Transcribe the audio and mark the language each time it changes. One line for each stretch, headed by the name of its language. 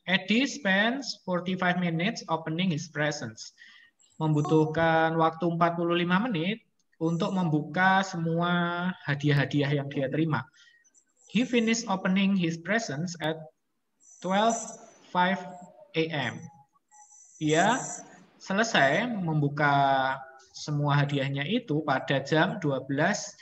English: Eddie spends 45 minutes opening his presents.
Indonesian: Membutuhkan waktu 45 menit untuk membuka semua hadiah-hadiah yang dia terima.
English: He finished opening his presents at 12:05 a.m.
Indonesian: Dia selesai membuka semua hadiahnya itu pada jam 12:05.